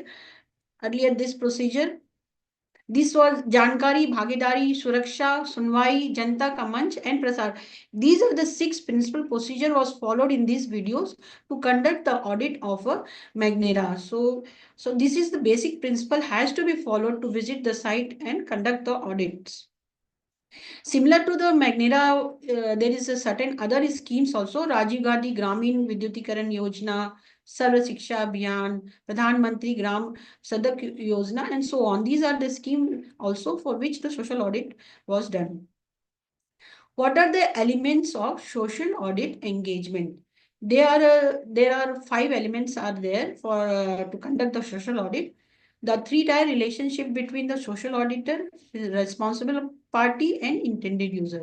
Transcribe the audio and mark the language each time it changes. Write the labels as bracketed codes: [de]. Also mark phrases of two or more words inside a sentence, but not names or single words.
[en] Earlier, this procedure. This was [hi] जानकारी, भागीदारी, सुरक्षा, सुनवाई, जनता का मंच, and प्रसार. [en] These are the six principal procedure was followed in these videos to conduct the audit of a Magnera. So this is the basic principle has to be followed to visit the site and conduct the audits. Similar to the Magnera, there is a certain other schemes also. Rajiv Gandhi Gramin Vidyutikaran Yojana, Sarva Shiksha Abhiyan, Pradhan Mantri Gram Sadak Yojana, and so on. These are the scheme also for which the social audit was done. What are the elements of social audit engagement? There are five elements are there for to conduct the social audit. The three-tier relationship between the social auditor, responsible party, and intended user.